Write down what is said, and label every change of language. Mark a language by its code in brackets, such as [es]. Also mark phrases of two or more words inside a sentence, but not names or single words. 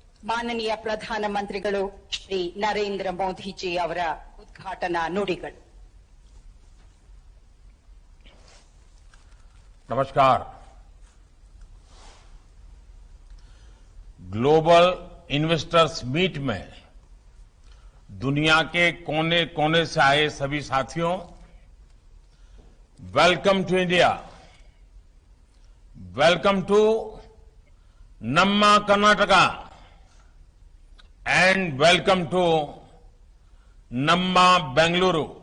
[kn] ಮಾನನೀಯ ಪ್ರಧಾನಮಂತ್ರಿಗಳು ಶ್ರೀ ನರೇಂದ್ರ ಮೋದಿಜಿ ಅವರ ಉದ್ಘಾಟನಾ ನುಡಿಗಳು. [hi] नमस्कार। ग्लोबल इन्वेस्टर्स मीट में दुनिया के कोने कोने से आए सभी साथियों, [en] welcome to India, welcome to namma Karnataka and welcome to namma Bengaluru.